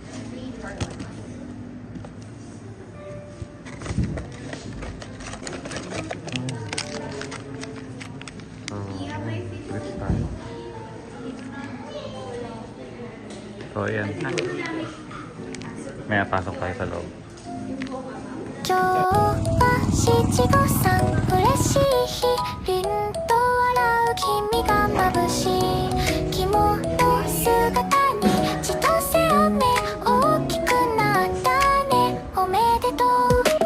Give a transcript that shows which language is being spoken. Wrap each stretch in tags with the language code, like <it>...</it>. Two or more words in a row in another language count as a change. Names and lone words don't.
<tl>Tricks tayo. So, ayan. May pasok tayo sa loob.</tl> <ja>今日は七五三嬉しい日凛と笑う君が眩しい着物姿に千歳飴大きくなったねおめでとう</ja>